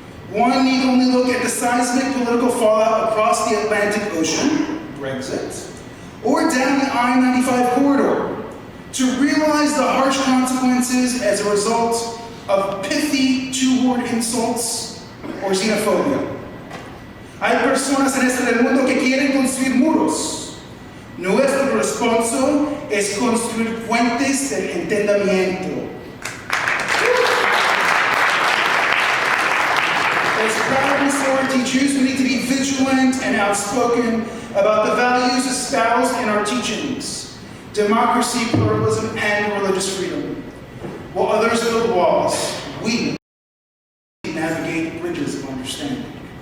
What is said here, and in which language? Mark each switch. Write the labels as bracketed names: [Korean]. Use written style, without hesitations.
[English] One need only look at the seismic political fallout across the Atlantic Ocean, Brexit, or down the I-95 corridor to realize the harsh consequences as a result of pithy two-word insults or xenophobia. [Spanish] Hay personas en este mundo que quieren construir muros. Nuestro responso es construir puentes del entendimiento. [English] As proud Masorti Jews, we need to be vigilant and outspoken about the values espoused in our teachings: democracy, pluralism, and religious freedom. While others build walls, we navigate bridges of understanding.